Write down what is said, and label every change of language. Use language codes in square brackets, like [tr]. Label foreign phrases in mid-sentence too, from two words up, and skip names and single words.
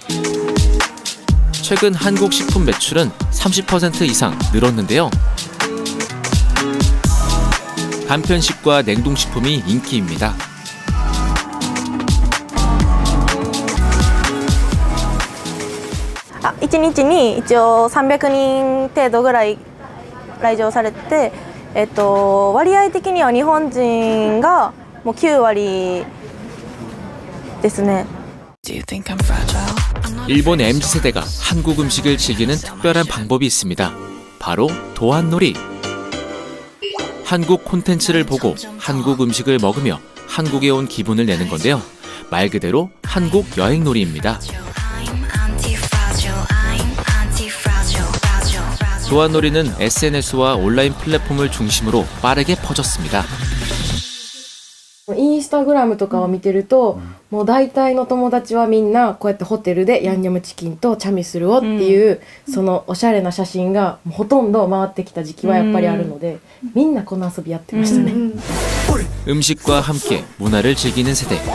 [ko] 최근 한국 식품 매출은 30% 이상 늘었는데요. 간편식과 냉동식품이 인기입니다. [ja] 아, 1 日に一応300人程度ぐらい来場されて、割合的には日本人がもう9割ですね。 [ko] 일본 MZ세대가 한국 음식을 즐기는 특별한 방법이 있습니다. 바로 도안놀이. 한국 콘텐츠를 보고 한국 음식을 먹으며 한국에 온 기분을 내는 건데요. 말 그대로 한국 여행놀이입니다. 도안놀이는 SNS와 온라인 플랫폼을 중심으로 빠르게 퍼졌습니다. [ja] インスタグラムとかを見てると、もう大体の友達はみんなこうやってホテルでヤンニョムチキンとチャミスルをっていう、そのおしゃれな写真がほとんど回ってきた時期はやっぱりあるので、みんなこの遊びやってましたね。 [ko] 음식과 함께 문화를 즐기는 세대.